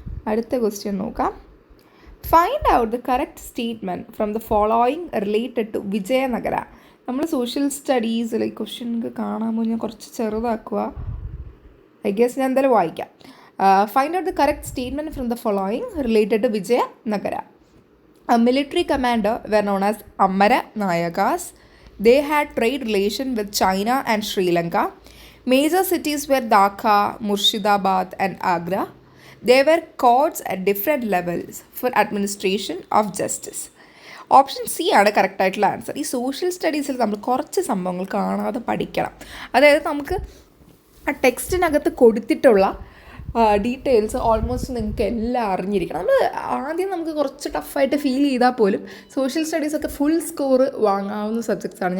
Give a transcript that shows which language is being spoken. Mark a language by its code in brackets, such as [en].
[ml] അടുത്ത ക്വസ്റ്റ്യൻ നോക്കാം. [en] Find out the correct statement from the following related to Vijayanagara. [ml] നമ്മൾ social സ്റ്റഡീസിൽ ഈ ക്വസ്റ്റ്യൻ കാണാമോ? ഞാൻ കുറച്ച് ചെറുതാക്കുക. [en] I guess [ml] ഞാൻ എന്തായാലും വായിക്കാം. [en] Find out the correct statement from the following related to Vijayanagara. A military commander were known as Amara Nayakas. They had trade relation with China and Sri Lanka. Major cities were Dhaka, Murshidabad and Agra. They were courts at different levels for administration of justice. [ml] Option C ആണ് correct ആയിട്ടുള്ള answer. ഈ social സ്റ്റഡീസിൽ നമ്മൾ കുറച്ച് സംഭവങ്ങൾ കാണാതെ പഠിക്കണം. അതായത് നമുക്ക് ആ ടെക്സ്റ്റിനകത്ത് കൊടുത്തിട്ടുള്ള ഡീറ്റെയിൽസ് ഓൾമോസ്റ്റ് നിങ്ങൾക്ക് എല്ലാം അറിഞ്ഞിരിക്കണം. ആദ്യം നമുക്ക് കുറച്ച് ടഫായിട്ട് ഫീൽ ചെയ്താൽ പോലും സോഷ്യൽ സ്റ്റഡീസൊക്കെ ഫുൾ സ്കോർ വാങ്ങാവുന്ന സബ്ജക്ട്സാണ്.